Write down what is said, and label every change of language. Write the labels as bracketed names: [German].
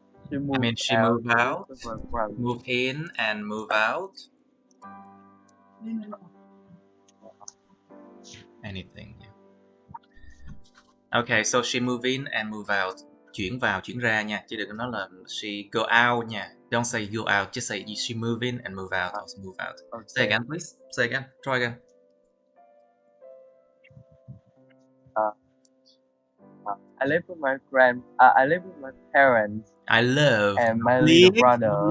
[English] She moved I mean she out, moved out, move in and move out. Anything. Okay, so she move in and move out. [Vietnamese] Chuyển vào, chuyển ra nha, chứ đừng có nói là [English] she go out [Vietnamese] nha. [English] Don't say go out, just say she move in and move out or move out. Okay. Say again, please. Say again. Try again. I live with my I live with my parents. I love. And my little brother.